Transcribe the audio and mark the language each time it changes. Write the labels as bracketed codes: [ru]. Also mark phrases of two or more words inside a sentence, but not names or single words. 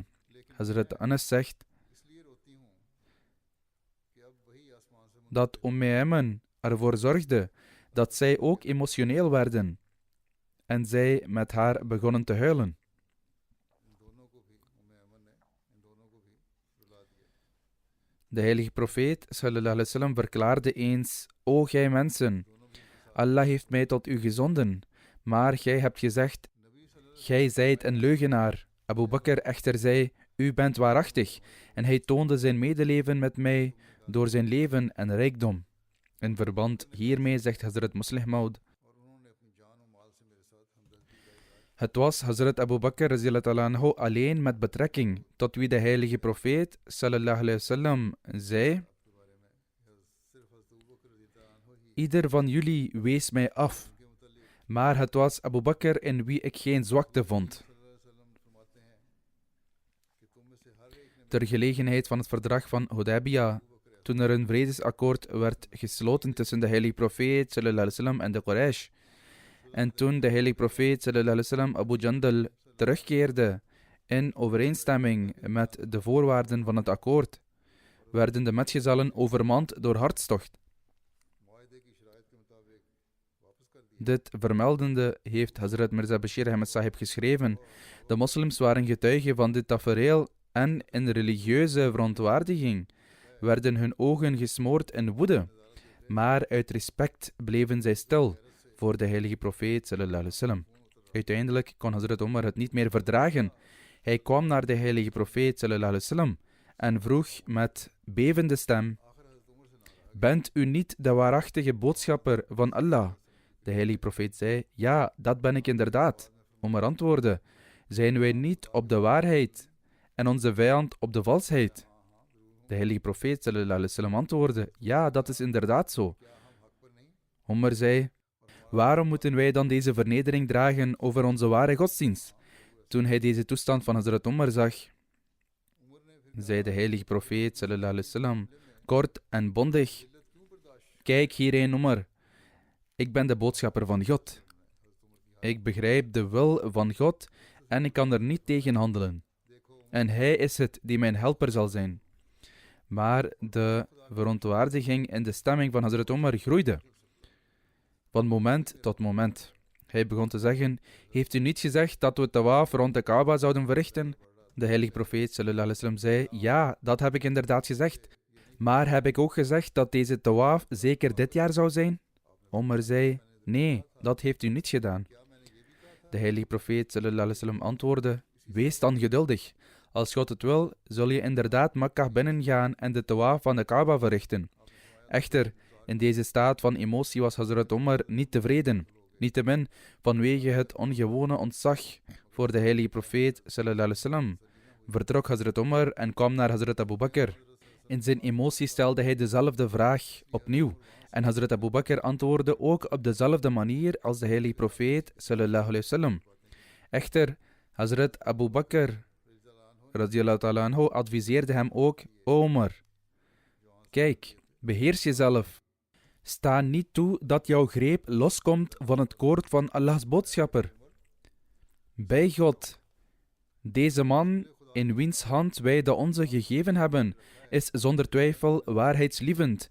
[nl] Hazrat Anas zegt dat Ayman ervoor zorgde dat zij ook emotioneel werden en zij met haar begonnen te huilen. De heilige profeet [ar] صلى الله عليه وسلم [nl] verklaarde eens: o gij mensen, Allah heeft mij tot u gezonden, maar gij hebt gezegd: gij zijt een leugenaar. Abu Bakr echter zei: u bent waarachtig, en hij toonde zijn medeleven met mij door zijn leven en rijkdom. In verband hiermee zegt Hazrat Muslih Maud: het was Hazrat Abu Bakr [ar] رضي الله عنه [nl] alleen met betrekking tot wie de heilige profeet [ar] صلى الله عليه وسلم [nl] zei: ieder van jullie wees mij af, maar het was Abu Bakr in wie ik geen zwakte vond. Ter gelegenheid van het verdrag van Hudaybiyah, toen er een vredesakkoord werd gesloten tussen de heilige profeet [ar] صلى الله عليه وسلم [nl] en de Quraysh, en toen de heilige profeet [ar] صلى الله عليه وسلم [nl] Abu Jandal terugkeerde in overeenstemming met de voorwaarden van het akkoord, werden de metgezellen overmand door hartstocht. Dit vermeldende heeft Hazrat Mirza Bashir Ahmed Sahib geschreven: de moslims waren getuigen van dit tafereel en in religieuze verontwaardiging werden hun ogen gesmoord in woede, maar uit respect bleven zij stil voor de heilige profeet [ar] صلى الله عليه وسلم. [nl] Uiteindelijk kon Hazrat Omar het niet meer verdragen. Hij kwam naar de heilige profeet [ar] صلى الله عليه وسلم [nl] en vroeg met bevende stem: bent u niet de waarachtige boodschapper van Allah? De heilige profeet zei: ja, dat ben ik inderdaad. Omar antwoordde: zijn wij niet op de waarheid en onze vijand op de valsheid? De heilige profeet [ar] صلى الله عليه وسلم [nl] antwoordde: ja, dat is inderdaad zo. Omar zei: waarom moeten wij dan deze vernedering dragen over onze ware godsdienst? Toen hij deze toestand van Hazrat Omar zag, zei de heilige profeet [ar] صلى الله عليه وسلم [nl] kort en bondig: kijk hierheen, Omar. Ik ben de boodschapper van God. Ik begrijp de wil van God en ik kan er niet tegen handelen. En hij is het die mijn helper zal zijn. Maar de verontwaardiging in de stemming van Hazrat Omar groeide. Van moment tot moment. Hij begon te zeggen: heeft u niet gezegd dat we tawaf rond de Kaaba zouden verrichten? De heilige profeet [ar] صلى الله عليه وسلم [nl] zei: ja, dat heb ik inderdaad gezegd. Maar heb ik ook gezegd dat deze tawaf zeker dit jaar zou zijn? Omar zei: nee, dat heeft u niet gedaan. De heilige profeet [ar] صلى الله عليه وسلم [nl] antwoordde: wees dan geduldig. Als God het wil, zul je inderdaad Makkah binnengaan en de tawaf van de Kaaba verrichten. Echter, in deze staat van emotie was Hazrat Omar niet tevreden. Niettemin, vanwege het ongewone ontzag voor de heilige profeet [ar] صلى الله عليه وسلم, [nl] vertrok Hazrat Omar en kwam naar Hazrat Abu Bakr. In zijn emotie stelde hij dezelfde vraag opnieuw. En Hazrat Abu Bakr antwoordde ook op dezelfde manier als de heilige profeet [ar] صلى الله عليه وسلم. [nl] Echter, Hazrat Abu Bakr [ar] رضي الله تعالى عنه [nl] adviseerde hem ook: Omar, kijk, beheers jezelf. Sta niet toe dat jouw greep loskomt van het koord van Allahs boodschapper. Bij God, deze man in wiens hand wij de onze gegeven hebben, is zonder twijfel waarheidslievend.